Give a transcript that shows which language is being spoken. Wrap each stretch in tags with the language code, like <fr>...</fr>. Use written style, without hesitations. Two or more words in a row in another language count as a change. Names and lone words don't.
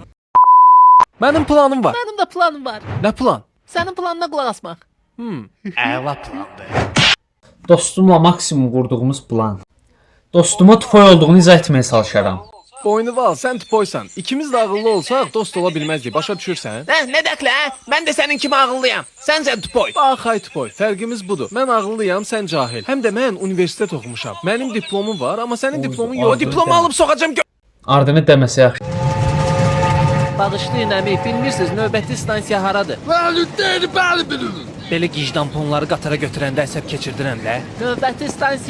<az>Mənim planım var. Mənim də planım var. Nə plan? Sənin planına qulaq asmaq. Əla plandır. Dostumla maksimum qurduğumuz plan. Dostuma tupoy olduğunu izah etməyə çalışaram. Boynuval, sən tupoysan. İkimiz də ağıllı olsaq dost ola bilməzdik. Başa düşürsən?</az> <tr>Ne dekle ha? Ben de senin kimi ağıllıyam. Sen tupoy.</tr> <az>Bax, ay tupoy. Fərqimiz budur. Mən ağıllıyam, sən cahil. Həm də mən universitet oxumuşam. Mənim diplomum var, amma sənin diplomun yox. O diplomu alıb soxacam. Ardını deməsə yaxşı. Bağışlayın əmi, bilmirsiniz növbəti stansiya haradır? Belə gicdanponları qatara götürəndə əsəb keçirdirəndə.</az>